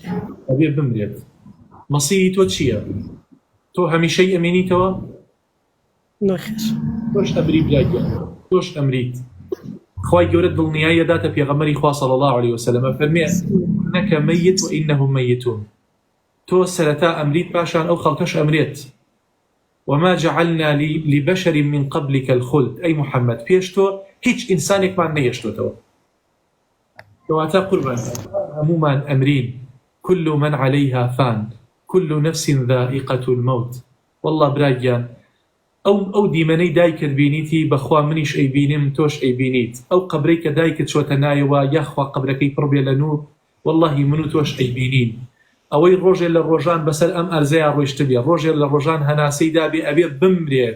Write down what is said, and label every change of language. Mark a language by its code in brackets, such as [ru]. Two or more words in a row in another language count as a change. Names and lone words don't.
[ckb] ئەبێ بمرێت. مەسیری تۆ چییە؟ تۆ هەمیشەی ئەمێنیتەوە؟ نەخێر، تۆش ئەمری براگیان، تۆش ئەمریت. خوای گەورە دڵنیایی داتە پێغەمبەری خوا [ar] صلی الله علیه وسلم، [ckb] فەرمێ [ar] ئینەکە مەیت و ئینەهم مەیتون. [ckb] تۆ سەرەتا ئەمریت پاشان ئەو خەڵکەش ئەمرێت. [ar] وما جعلنا لبشر من قبلك الخلد، أي محمد [ckb] پێش تۆ هیچ ئینسانێکمان نەهێشتۆتەوە. کەواتە قوربان هەمومان ئەمرین. [ar] كل من عليها فان، كل نفس ذائقة الموت. [ckb] والله براگیان ئەو دیمەنەی دایکت بینیتی بەخوا منیش ئەیبینم، تۆش ئەیبینیت. ئەو قەبرەی کە دایکت چۆتە نایەوە یاخوا قەبرەکەی پڕ بێ لە نور، واللهی من و تۆش ئەیبینین. ئەوەی ڕۆژێ لە ڕۆژان بەسەر ئەم ئەرزەیە ڕۆیشت بێ، ڕۆژێ لە ڕۆژان هەناسەی دابێ ئەبێ بمرێت.